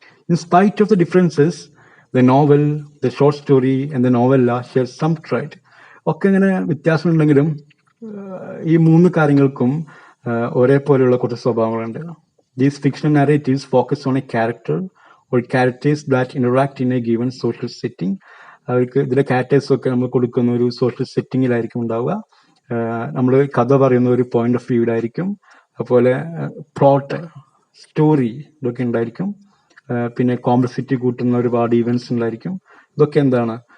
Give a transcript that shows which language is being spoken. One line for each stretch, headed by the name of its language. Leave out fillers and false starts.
English: In spite of the differences, the novel, the short story and the novella share some trait.
Malayalam: ഒക്കെ ഇങ്ങനെ വ്യത്യാസമുണ്ടെങ്കിലും ഈ 3 കാര്യങ്ങൾക്കും ഒരേപോലെയുള്ള കുറച്ച് സ്വഭാവങ്ങളുണ്ട്.
English: These fictional narratives focus on a character or characters that interact in a given social setting.
Malayalam: അവർക്ക് ഇതിലെ characters ഒക്കെ നമ്മൾ കൊടുക്കുന്ന ഒരു സോഷ്യൽ സെറ്റിങ്ങിലായിരിക്കും ഉണ്ടാവുക. നമ്മൾ കഥ പറയുന്ന ഒരു പോയിന്റ് ഓഫ് വ്യൂയിലായിരിക്കും. അതുപോലെ പ്ലോട്ട്, സ്റ്റോറി ഇതൊക്കെ ഉണ്ടായിരിക്കും. പിന്നെ കോംപ്ലക്സിറ്റി കൂട്ടുന്ന ഒരുപാട് ഈവൻസ് ഉണ്ടായിരിക്കും. ഇതൊക്കെ എന്താണ്,